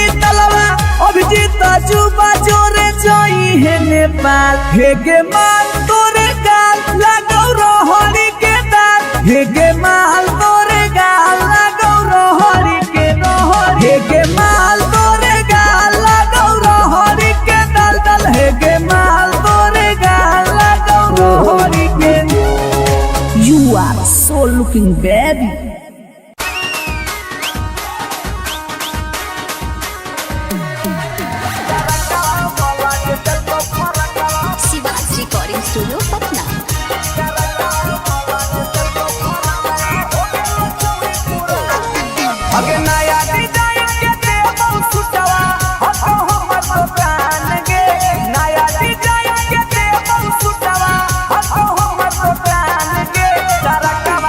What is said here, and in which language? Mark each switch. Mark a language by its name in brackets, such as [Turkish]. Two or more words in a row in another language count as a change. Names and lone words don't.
[Angika] तलवा अभिजीत जुबा जोरे जोई है नेपाल हे गे माल तोरे गाल लगौ रहड़ी के दाल हे गे माल तोरे गाल लगौ रहड़ी के हे गे माल तोरे गाल लगौ रहड़ी के दल हे गे माल तोरे गाल लगौ रहड़ी के [English] You are so looking baby. Shiva's Recording Studio Patna. [Angika] अगे नया डिजाइन के देबो सुटवा हतो हमर तो प्राण गे नया डिजाइन के देबो सुटवा हतो हमर तो प्राण गे तरकवा